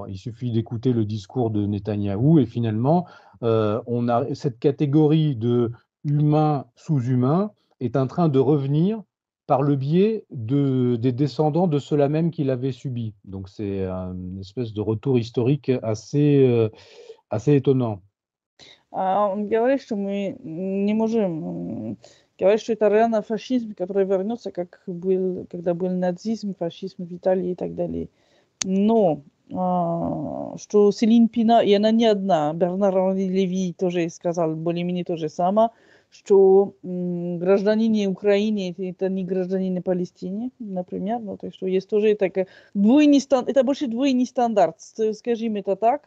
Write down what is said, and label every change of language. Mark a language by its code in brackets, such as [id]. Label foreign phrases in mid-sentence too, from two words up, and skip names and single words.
[fr] Il suffit d'écouter le discours de Netanyahou et finalement, on a cette catégorie de humains sous-humains est en train de revenir par le biais des descendants de ceux-là même qui l'avaient subi. Donc c'est une espèce de retour historique assez étonnant. [ru] Он говорит, что мы не можем говорить, что это реально фашизм, который вернется, как был, когда был нацизм, фашизм в Италии и так далее. Но что Селин Пина, и она не одна, Бернар-Анри Леви тоже сказал более-менее то же самое, что граждане Украины это не граждане Палестины, например, ну, так что есть тоже такая двойный стандарт, это больше двойный стандарт, скажем это так.